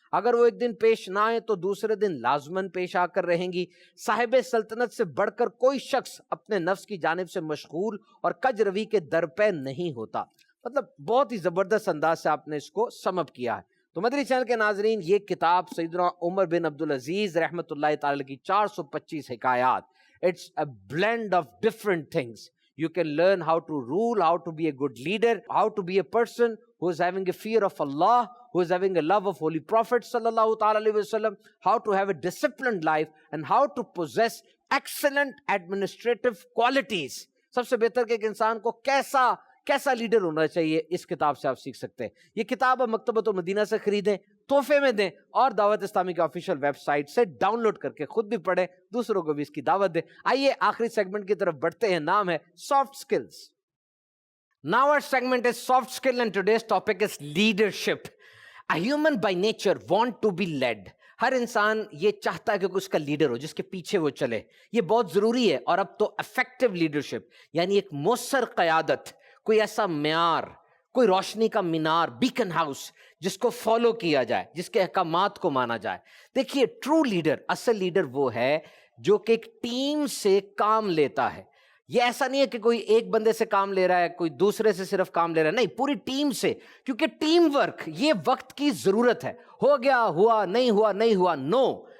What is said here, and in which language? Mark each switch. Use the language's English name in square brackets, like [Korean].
[Urdu] اگر وہ ایک دن پیش نہ آئے تو دوسرے دن لازماً پیش آ کر رہیں گی۔ صاحب سلطنت سے بڑھ کر کوئی شخص اپنے نفس کی جانب سے مشغول اور کج روی کے درپے نہیں ہوتا۔ مطلب بہت ہی زبردست انداز سے آپ نے اس کو سم اپ کیا ہے۔ تو مدنی چینل کے ناظرین، یہ کتاب سیدنا عمر بن عبدالعزیز رحمۃ اللہ تعالی کی 425 حکایات. [English] It's a blend of different things. You can learn how to rule, how to be a good leader, how to be a person who is having a fear of Allah, who is having a love of Holy Prophet sallallahu ta'ala alayhi wa sallam, how to have a disciplined life, and how to possess excellent administrative qualities. [Urdu] سب سے بہتر کہ ایک انسان کو کیسا leader ہونا چاہیے، اس کتاب سے آپ سیکھ سکتے ہیں۔ یہ کتاب آپ مکتبۃ المدینہ سے خریدیں، تحفے میں دیں، اور دعوت اسلامی کے آفیشیل ویب سائٹ سے ڈاؤن لوڈ کر کے خود بھی پڑھیں، دوسروں کو بھی اس کی دعوت دیں۔ آئیے آخری سیگمنٹ کی طرف بڑھتے ہیں، نام ہے soft skills. [English] Now our segment is soft skill and today's topic is leadership. A human by nature want to be led. [Urdu] ہر انسان یہ چاہتا ہے کہ اس کا لیڈر ہو جس کے پیچھے وہ چلے، یہ بہت ضروری ہے۔ اور اب تو افیکٹو لیڈرشپ، یعنی ایک مؤثر قیادت، کوئی ایسا معیار، کوئی روشنی کا مینار، بیکن ہاؤس جس کو فالو کیا جائے، جس کے احکامات کو مانا جائے۔ دیکھیے، ٹرو لیڈر، اصل لیڈر وہ ہے جو کہ ایک ٹیم سے کام لیتا ہے۔ یہ ایسا نہیں ہے کہ کوئی ایک بندے سے کام لے رہا ہے، کوئی دوسرے سے صرف کام لے رہا ہے، نہیں، پوری ٹیم سے، کیونکہ ٹیم ورک یہ وقت کی ضرورت ہے۔ ہو گیا ہوا، نہیں ہوا، نو،